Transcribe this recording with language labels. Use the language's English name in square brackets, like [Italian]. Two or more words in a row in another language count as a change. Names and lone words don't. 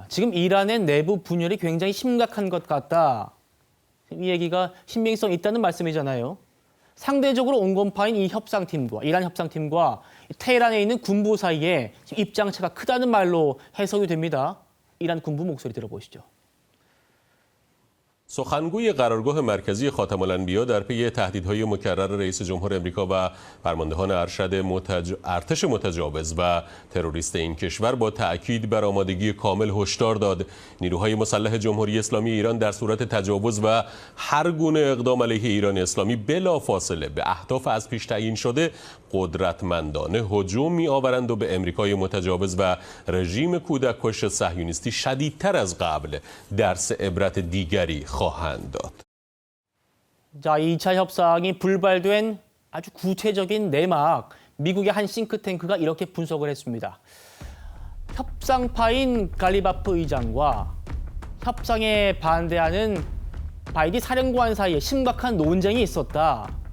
[Korean] 지금 이란의 내부 분열이 굉장히 심각한 것 같다. 이 얘기가 신빙성 있다는 말씀이잖아요. 상대적으로 온건파인 이 협상팀과 이란 협상팀과 테헤란에 있는 군부 사이에 입장차가 크다는 말로 해석이 됩니다. 이란 군부 목소리 들어보시죠. [Persian] سخنگوی قرارگاه مرکزی خاتم الانبیا در پی تهدیدهای مکرر رئیس جمهور امریکا و فرماندهان ارتش متجاوز و تروریست این کشور با تأکید بر آمادگی کامل هشدار داد نیروهای مسلح جمهوری اسلامی ایران در صورت تجاوز و هر گونه اقدام علیه ایران اسلامی بلافاصله به اهداف از پیش تعیین شده قدرتمندانه هجوم می‌آورند و به امریکای متجاوز و رژیم کودککش صهیونیستی شدیدتر از قبل درس عبرت دیگری خواهند داد. [Korean] 자, 2차 협상이 불발된 아주 구체적인 내막, 미국의 한 싱크탱크가 이렇게 분석을 했습니다. 협상파인 갈리바프 의장과 협상에 반대하는 바이디 사령관 사이에 심각한 논쟁이 있었다.